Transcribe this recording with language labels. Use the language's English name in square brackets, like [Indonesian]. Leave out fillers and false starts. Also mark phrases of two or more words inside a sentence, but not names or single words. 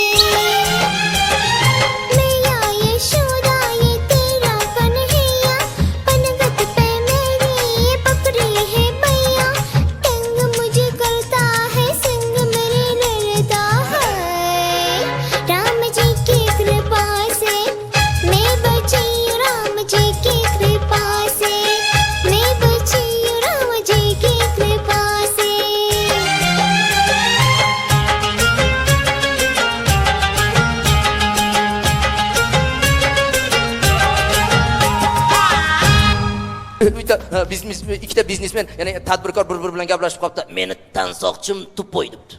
[Hindi] मैया यशोदा ये तेरा कन्हैया पनवत पे मेरी पकड़ी है भैया तंग मुझे करता है संग मेरे लड़ता है राम जी की कृपा से मैं बची राम जी की कृपा से मैं बची राम जी की कृपा से [Uzbek] ikkita biznesmen, ya'ni tadbirkor bir-biri bilan gaplashib qolibdi. Meni tansoqchim tupoy debdi.